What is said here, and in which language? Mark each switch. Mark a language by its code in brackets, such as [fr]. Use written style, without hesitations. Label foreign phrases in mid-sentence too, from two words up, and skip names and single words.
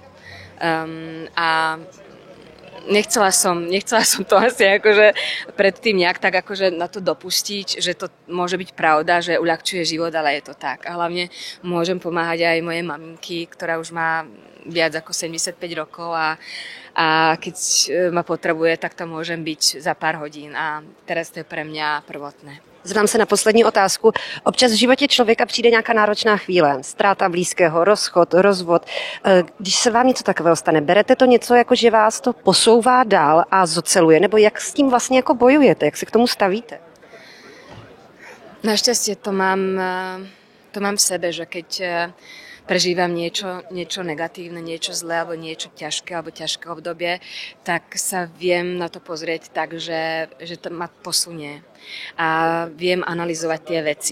[sk] a nechcela som to asi akože predtým nejak tak akože na to dopustiť, že to môže byť pravda, že uľahčuje život, ale je to tak. A hlavne môžem pomáhať aj mojej maminky, ktorá už má viac ako 75 rokov a keď ma potrebuje, tak to môžem byť za pár hodín a teraz to je pre mňa prvotné. [cs] Zeptám se na poslední otázku. Občas v životě člověka přijde nějaká náročná chvíle, ztráta blízkého, rozchod, rozvod. Když se vám něco takového stane, berete to něco jako, že vás to posouvá dál a zoceluje? Nebo jak s tím vlastně jako bojujete? Jak se k tomu stavíte? [sk] Našťastie to mám v sebe, že keď prežívam niečo negatívne, niečo zlé alebo niečo ťažké alebo ťažké obdobie, tak sa viem na to pozrieť tak, že to ma posunie a viem analyzovať tie veci.